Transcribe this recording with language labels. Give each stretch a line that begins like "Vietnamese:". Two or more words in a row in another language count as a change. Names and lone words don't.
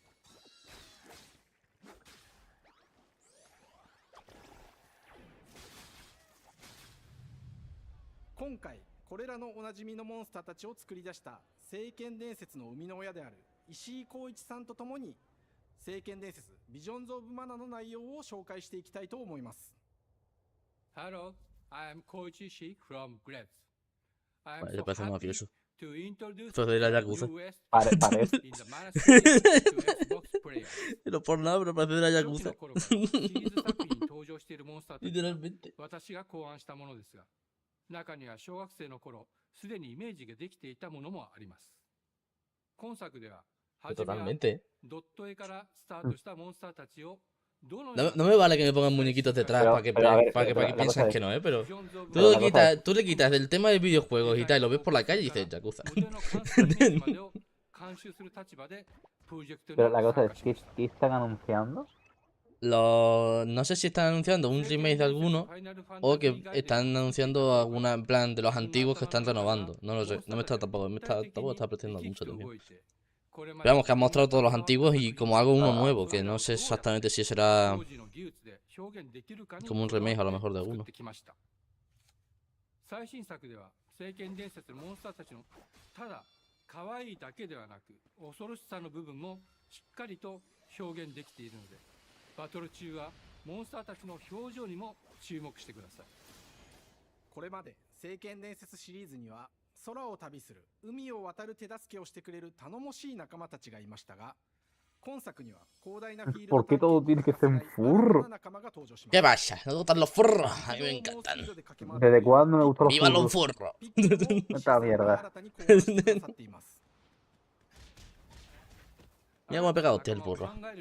Japanese: 今回これらのおなじみのモンスターたちを作り出した聖剣伝説の生みの親である石井浩一さんとともに聖剣伝説ビジョンズ・オブ・マナの内容を紹介していきたいと思います。
English: Hello, I am Koichi Ishii from Grevs. I am
Spanish: Vale,
English: so
Spanish: parece
English: happy
Spanish: mafioso.
English: to introduce
Spanish: Esto es de la Yakuza.
English: US
Spanish: Parece.
English: in the Mana series to Xbox players.
Spanish: No por nada, pero parece de la
Japanese: 初期
Spanish: Yakuza.
Japanese: の頃からシリーズ作品に登場しているモンスターたちは
Spanish: Literalmente.
Japanese: 私が考案したものですが、中には小学生の頃すでにイメージができていたものもあります。今作では初めは
Spanish: Totalmente.
Japanese: ドット絵からスタートしたモンスターたちを
Spanish: No me vale que me pongan muñequitos detrás para que piensen que no, pero tú le quitas del tema de videojuegos y tal, y lo ves por la calle y dices Yakuza. Pero la cosa es, ¿qué están anunciando? No sé si están anunciando un remake de alguno o que están anunciando alguna en plan de los antiguos que están renovando. No lo sé, no me está tampoco está prestando mucha atención. Pero vamos, que han mostrado todos los antiguos y como algo uno nuevo, que no sé exactamente si será como un remake a lo mejor de alguno.
Japanese: 最新作では聖剣伝説のモンスターたちのただ可愛いだけではなく恐ろしさの部分もしっかりと表現できているので、バトル中はモンスターたちの表情にも注目してください。これまで聖剣伝説シリーズには空を旅する海を渡る手助けをしてくれる頼もしい仲間たちがいましたが、
Spanish: ¿Por qué todo tiene que ser un furro? ¿Qué pasa? ¿No te gustan los furros? A mí me encantan. ¿Desde cuándo me gustó los ¡Viva los furros? furros! Esta mierda. Mira cómo ha pegado usted el burro.